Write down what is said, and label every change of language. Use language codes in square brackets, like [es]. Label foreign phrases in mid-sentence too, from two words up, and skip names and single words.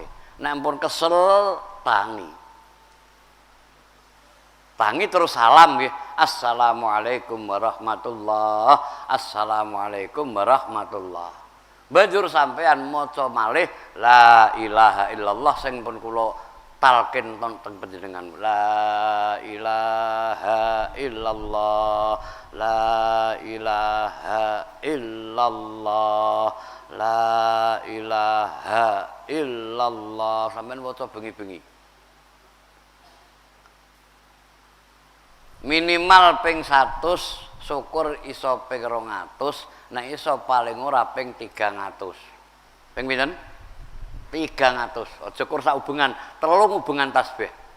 [jv] Nek ampun kesel tangi terus salam nggih. [ar] السلام عليكم ورحمة الله. السلام عليكم ورحمة الله. [jv] Banjur sampean maca malih [ar] لا إله إلا الله [jv] sing pun kula talqin teng panjenengan. [ar] لا إله إلا الله. لا إله إلا الله. لا إله إلا الله. [jv] Sampeyan waca bengi-bengi. Minimal ping 100, syukur iso ping 200, nek iso paling ora ping 300. Ping pinten? 300. Aja kur sak hubungan, 3 hubungan tasbih.